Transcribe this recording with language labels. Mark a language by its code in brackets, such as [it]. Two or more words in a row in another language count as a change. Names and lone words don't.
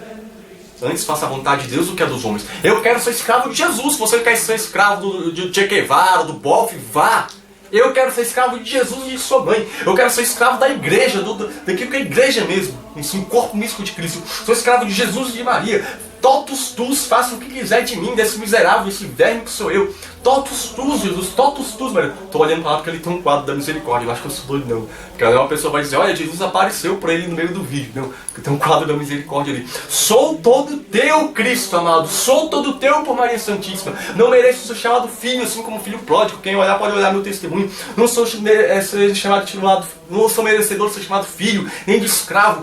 [pt] Antes faça a vontade de Deus do que a dos homens. Eu quero ser escravo de Jesus. Se você quer ser escravo de Che Guevara, do Boff, vá. Eu quero ser escravo de Jesus e de sua mãe. Eu quero ser escravo da igreja, daquilo que é a igreja mesmo. Um corpo místico de Cristo. Sou escravo de Jesus e de Maria. [la] Totus tus, [pt] faça o que quiser de mim, desse miserável, esse verme que sou eu. [la] Totus tus, Jesus, totus tus, Maria. [pt] Estou olhando para lá porque ele tem um quadro da misericórdia. Eu acho que eu sou doido, não. Porque aí uma pessoa vai dizer, olha, Jesus apareceu para ele no meio do vídeo. Não, porque tem um quadro da misericórdia ali. Sou todo teu, Cristo amado. Sou todo teu por Maria Santíssima. Não mereço ser chamado filho, assim como filho pródigo. Quem olhar pode olhar meu testemunho. Não sou não sou merecedor de ser chamado filho, nem de escravo.